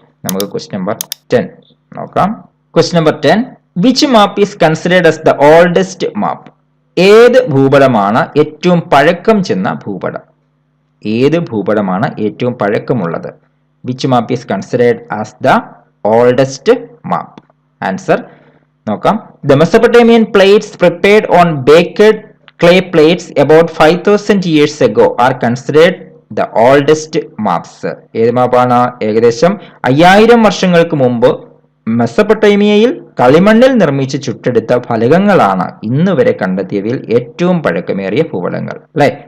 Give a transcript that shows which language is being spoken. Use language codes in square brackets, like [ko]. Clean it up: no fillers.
[ml] നമുക്ക് question number 10 നോക്കാം. Question number 10. [en] Which map is considered as the oldest map? [ml] ഏത് ഭൂപടമാണ് ഏറ്റവും പഴക്കം ചെന്ന ഭൂപടം? ഏത് ഭൂപടമാണ് ഏറ്റവും പഴക്കമുള്ളത്? [en] Which map is considered as the oldest map? [ml] Answer നോക്കാം. [en] The Mesopotamian plates prepared on baked clay plates about 5000 years ago are considered the oldest maps. [ml] ഏത് മാപ്പാണ്? ഏകദേശം 5000 വർഷങ്ങൾക്ക് മുമ്പ് മെസപ്പൊട്ടേമിയയിൽ കളിമണ്ണിൽ നിർമ്മിച്ച് ചുട്ടെടുത്ത ഫലകങ്ങളാണ് ഇന്ന് വരെ കണ്ടെത്തിയവയിൽ ഏറ്റവും പഴക്കമേറിയ ഭൂപടങ്ങൾ അല്ലെ.